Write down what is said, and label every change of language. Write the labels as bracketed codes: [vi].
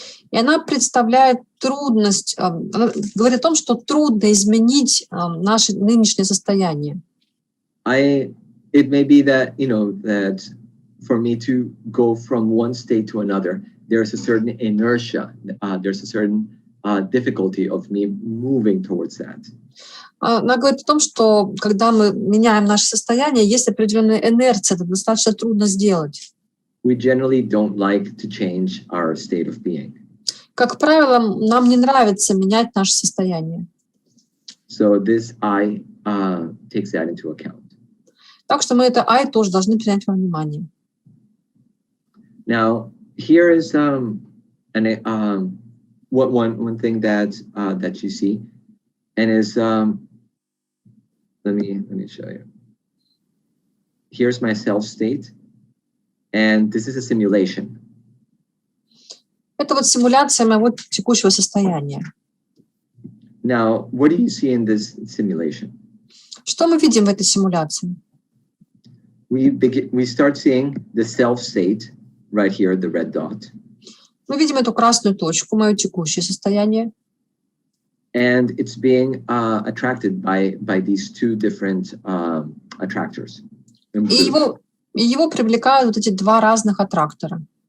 [ru] И она представляет трудность, она говорит о том, что трудно изменить наше нынешнее состояние. [en] It may be that, that for me to go from one state to another, there's a certain inertia, there's a certain difficulty of me moving towards that. [ru] Она говорит о том, что когда мы меняем наше состояние, есть определенная инерция, это достаточно трудно сделать. [en] We generally don't like to change our state of being. [ru] Как правило, нам не нравится менять наше состояние. [en] So this I takes that into account. [ru] Так что мы это I тоже должны принять во внимание. [en] Now, here is one thing that you see, and is let me show you. Here's my self state, and this is a simulation. [ru] Это вот симуляция моего текущего состояния. [en] Now, what do you see in this simulation? [ru] Что мы видим в этой симуляции? [en] We start seeing the self state right here, the red dot. [ru] Мы видим эту красную точку, мое текущее состояние. [en] And it's being attracted by these two different attractors. [ru] И его привлекают вот эти два разных аттрактора.